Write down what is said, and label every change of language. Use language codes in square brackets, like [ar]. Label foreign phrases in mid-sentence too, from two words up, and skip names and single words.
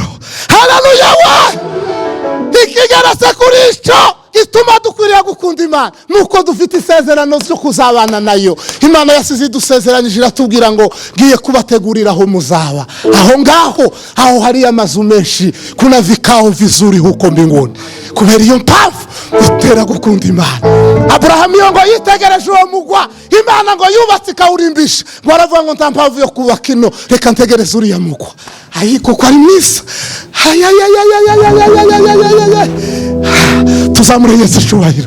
[rw] Haleluya we! Ikigeretse kuri icyo gituma dukwiriye gukunda Imana nuko dufite isezerano cyo kuzabana nayo. Imana yasize idusezeranyije iratubwira ngo ngiye kubategurira aho muzaba. Aho ngaho hari amazu menshi, [sw] kuna vikao vizuri huko mbinguni. [rw] Kubera iyo mpamvu dutera gukunda Imana. Abraham ngo yitegereje uwo mugwa Imana ngo yubatse ikawurimbisha, ngo aravuga ngo nta mpamvu yo kubaka ino, reka ntegereze uriya mugwa. Ariko ko ari mwiza. Tuzamure Yesu icyubahiro.